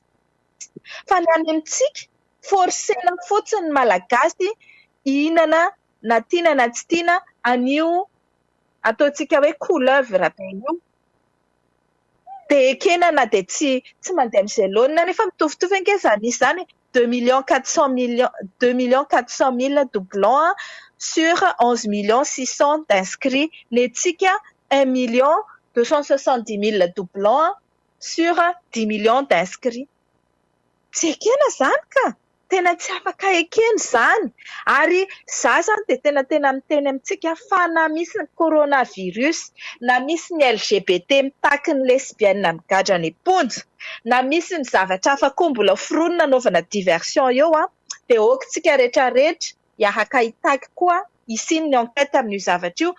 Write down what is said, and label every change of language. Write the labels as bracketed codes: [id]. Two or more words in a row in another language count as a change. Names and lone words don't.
[mg] Fa ny any amintsika forsena fotsiny malagasy hihinana na tiana na tsy tiana an'io ataontsika hoe couleuvre be io. Dia ekena na dia tsy mandeha amin'izay laonina nefa mitovitovy ange zany izy zany 2 400 000 [fr] doublons sur 11 600 000 d'inscrits. Nentsika 1 270 000 doublons sur 10 millions d'inscrits. [mg] Tsy ekena zany ka, tena tsy afaka ekena zany. Ary za zany dia tena miteny amintsika fa na misy ny coronavirus, na misy ny LGBT mitaky ny lesbienne migadra ny ponja, na misy ny zavatra hafa koa mbola foronina anaovana diversion eo dia okintsika rehetrarehetra hiaraka hitaky koa hisiny ny enquête amin'io zavatra io.